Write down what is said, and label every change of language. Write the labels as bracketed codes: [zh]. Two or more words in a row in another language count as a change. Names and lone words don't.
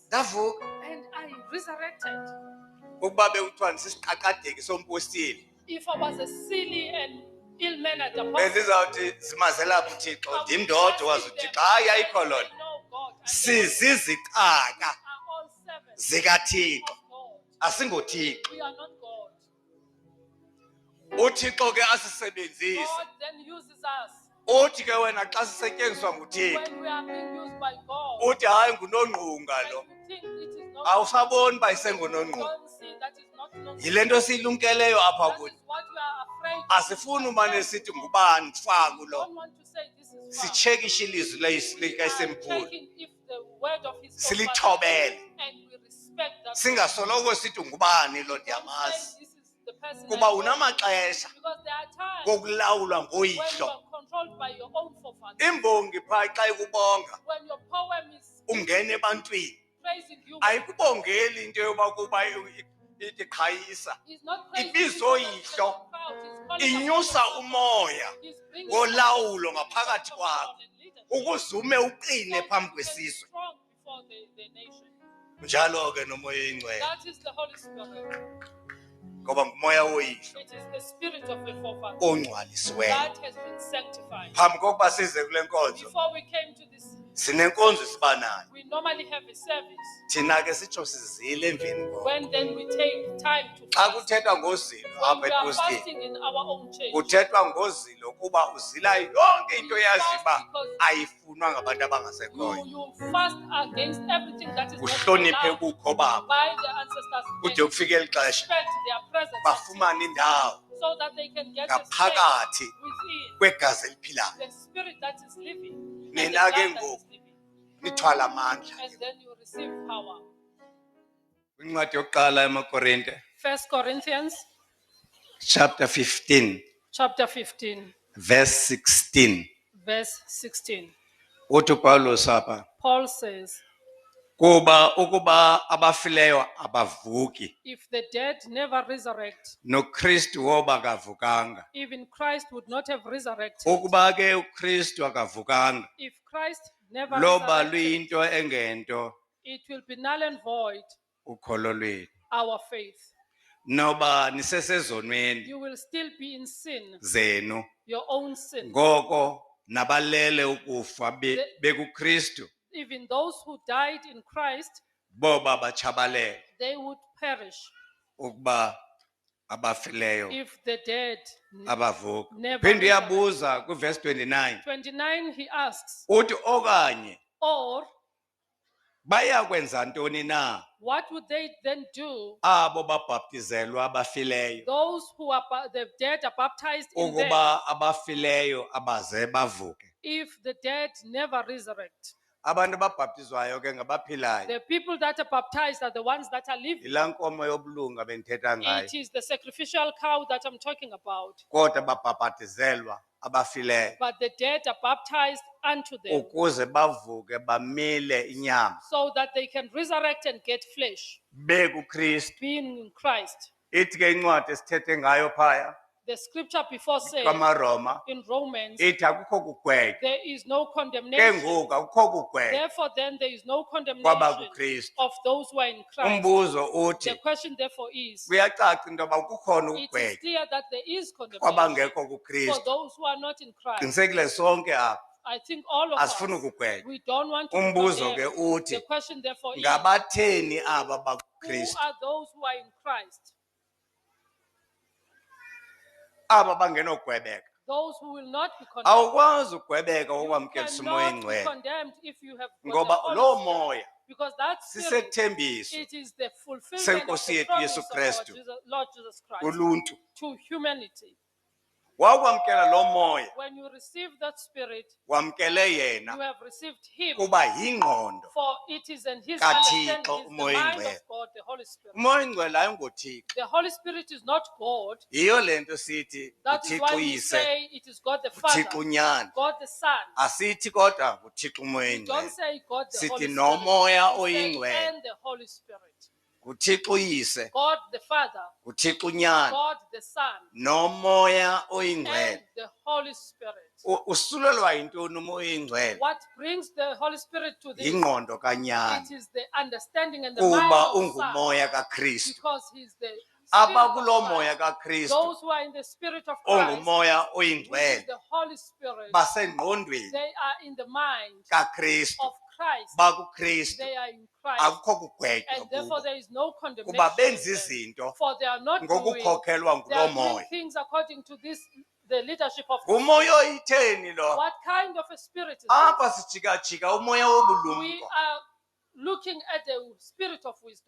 [xh] Ndavuka [en] and I resurrected. [xh] ukuba bekuthiwa ndisisiqaqadeki sompostile [en] If I was a silly and ill-mannered apostle, [xh] bendizawuthi zimazela phi uThixo [en] I would [xh] ndim ndodwa wazi [en] trust in [xh] uThixo [en] them. [xh] hayi ayikho loo [en] I [xh] nto. [en] know God. I know [xh] Sizizicaka [en] we are all servants [xh] zikaThixo [en] of God. [xh] asingoThixo. [en] We are not God. [xh] uThixo ke asisebenzise. [en] God then uses us [xh] Uthi ke wena xa sisetyenziswa nguThixo [en] when we are being used by God. [xh] uthi hayi ngunongqunga lo. [en] And you think it is not [xh] Awusaboni uba [en] you [xh] isengunongqunga. [en] don't see that is not known. [xh] Yile nto siyilumkeleyo apha [en] That [xh] kuthi. [en] is what we are afraid of. [xh] Asifuni umane sithi ngubani faku [en] We [xh] lo. [en] don't want to say this is far. [xh] Sitshekishe ilizwi [en] We are [xh] likayisemkhulu. [en] checking if the word of his [xh] Silithobele. [en] and we respect that. [xh] Singasoloko sithi ngubani lo [en] Don't say [xh] ndiyamazi. [en] this is the person I [xh] Kuba [en] know. [xh] unamaxesha [en] Because there are times [xh] kokulawulwa [en] when you [xh] ngoyihlo. [en] are controlled by your own forefathers. [xh] Imbongi phaa xa ikubonga [en] When your poem is [xh] ungena ebantwini. [en] praising you, [xh] Ayikubongeli into yoba kuba ithi qhayisa. [en] he's not praising [xh] Ibizo [en] you because [xh] yihlo. [en] of the crowd. He's calling [xh] Inyusa [en] upon you. [xh] umoya [en] He's bringing [xh] wolawulo [en] us [xh] ngaphakathi [en] of [xh] kwakho. [en] power and leadership. [xh] Ukuzume uqine [en] So that [xh] phambi [en] you can be [xh] kwesizwe. [en] strong before the nation. [xh] Njalo ke nomoya oyingcwele. [en] That is the Holy Spirit. [xh] ngoba ngumoya woyihlo [en] It is the spirit of the forefather [xh] ongcwalisiweyo. [en] that has been sanctified. [xh] Phambi kokuba size kule nkonzo [en] Before we came to this, [xh] sinenkonzo esibanayo. [en] we normally have a service. [xh] Thina ke sitsho sizile emveni koko. [en] When then we take time to [xh] Xa [en] fast. [xh] kuthethwa ngozilo [en] When [xh] apha [en] we are [xh] epostini [en] fasting in our own church, [xh] kuthethwa ngozilo kuba uzila yonke into yazi uba ayifunwa ngabantu abangasekhoyo. [en] you fast against everything that is not [xh] Uhloniphe [en] allowed [xh] ubukho babo [en] by the ancestors [xh] kude [en] and [xh] kufike eli xesha [en] respect their presence [xh] bafumane indawo [en] so that they can get a space [xh] ngaphakathi [en] within [xh] kwegazi eliphilayo. [en] the spirit that is living and the [xh] Nina [en] blood [xh] ke [en] that [xh] ngoku [en] is living. [xh] nithwala amandla. [en] And then you receive power. [xh] Kwincwadi yokuqala emaKorinte [en] 1 Corinthians chapter 15 chapter 15, verse 16. verse 16. [xh] Uthi uPawulos apha [en] Paul says, [xh] kuba ukuba abafileyo abavuki [en] if the dead never resurrect, [xh] noKristu woba kavukanga. [en] even Christ would not have resurrected. [xh] Ukuba ke uKristu akavukanga [en] If Christ never [xh] loba [en] resurrected, [xh] luyinto engento [en] it will be null and void, [xh] ukholo lwenu. [en] our faith. [xh] Noba nisesezonweni [en] You will still be in sin, [xh] zenu [en] your own sin. [xh] ngoko nabalele ukufa bekuKristu [en] Even those who died in Christ, [xh] boba bachabalele [en] they would perish [xh] ukuba abafileyo [en] if the dead [xh] abavuki. [en] never [xh] Phinde [en] resurrect. [xh] uyabuza kuverse 29 [en] 29, he asks, [xh] uthi okanye [en] or [xh] baya kwenza ntoni na [en] what would they then do? [xh] abo babhaptizelwa abafileyo [en] Those who are the dead are baptized in them, [xh] ukuba abafileyo abaze bavuke. [en] if the dead never resurrect. [xh] Abantu ababhaptizwayo ke ngabaphilayo. [en] The people that are baptized are the ones that are living. [xh] Yilaa nkomo yobulunga bendithetha ngayo. [en] It is the sacrificial cow that I'm talking about. [xh] Kodwa babhaptizelwa abafileyo [en] But the dead are baptized unto them [xh] ukuze bavuke bamile inyama [en] so that they can resurrect and get flesh, [xh] bekuKristu. [en] being in Christ. [xh] Ithi ke incwadi esithethe ngayo phaya [en] The scripture before says [xh] kwamaRoma [en] in Romans, [xh] ithi akukho kugwetywa. [en] there is no [xh] Ke [en] condemnation. [xh] ngoku akukho kugwetywa [en] Therefore, then there is no condemnation [xh] kwabakuKristu. [en] of those who are in Christ. [xh] Umbuzo uthi [en] The question, therefore, is [xh] kuyacaca into yoba kukhona [en] it is [xh] ukugwetywa [en] clear that there is condemnation [xh] kwabangekho [en] for [xh] kuKristu. [en] those who are not in Christ. [xh] Qinisekile sonke apha [en] I think all of us, [xh] asifuni ukugwetywa. [en] we don't want to be [xh] Umbuzo ke [en] condemned. [xh] uthi [en] The question, therefore, is [xh] ngabatheni aba [en] who [xh] bakuKristu? [en] are those who are in Christ? [xh] Aba bangenogwebeka. [en] Those who will not be condemned. [xh] Awukwazi ugwebeka [en] You [xh] okwamkelisa umoya [en] cannot be [xh] engcwele [en] condemned if you have got the [xh] ngoba [en] Holy [xh] lo [en] Spirit, [xh] moya [en] because that spirit, [xh] sisethembiso [en] it is the fulfillment of [xh] Senkosi [en] the [xh] yethu [en] promise [xh] Yesu [en] of our [xh] Kristu [en] Lord Jesus Christ [xh] kuluntu. [en] to humanity. [xh] Wakwamkela lo moya [en] When you receive that spirit, [xh] wamkele [en] you [xh] yena [en] have received him, [xh] kuba yingqondo. [en] for it is in his [xh] Kathixo [en] understanding, is the [xh] umoya [en] mind of [xh] engcwele. [en] God, the Holy Spirit. [xh] Umoya engcwele ayingoThixo. [en] The Holy Spirit is not God. [xh] Yiyo lento sithi [en] That is [xh] uThixo [en] why we [xh] uyise, [en] say it is God the Father, [xh] uThixo unyana. [en] God the Son. [xh] Asithi kodwa uThixo umoya [en] We don't [xh] engcwele. [en] say God the [xh] Sithi [en] Holy Spirit. [xh] nomoya [en] We say [xh] oyingcwele. [en] and the Holy Spirit. [xh] uThixo uyise, [en] God the Father, [xh] uThixo unyana, [en] God the Son, [xh] nomoya oyingcwele. [en] and the Holy Spirit. [xh] Usulelwa yintoni umoya oyingcwele? [en] What brings the Holy Spirit to this? [xh] Yingqondo kanyana [en] It is the understanding and the mind [xh] kuba [en] of the Son, [xh] ungumoya kaKristu. [en] because He is the Spirit [xh] Abakulo [en] of [xh] moya [en] Christ. [xh] kaKristu [en] Those who are in the Spirit of Christ, [xh] ongumoya [en] which is [xh] oyingcwele [en] the Holy Spirit, [xh] basengqondweni [en] they are in the mind [xh] kaKristu, [en] of Christ. [xh] bakuKristu. [en] They are in Christ. [xh] Akukho kugwetywa [en] And therefore [xh] kubo [en] there is no [xh] kuba [en] condemnation [xh] benza [en] in them, [xh] izinto [en] for they are not doing, [xh] ngokukhokhelwa [en] they [xh] ngulo [en] are doing [xh] moya. [en] things according to this, the leadership of the [xh] Ngumoya [en] Spirit. [xh] oyitheni lo? [en] What kind of a spirit is [xh] Apha [en] this? [xh] sijikajika umoya [en] We [xh] wobulumko. [en] are looking at the spirit of wisdom.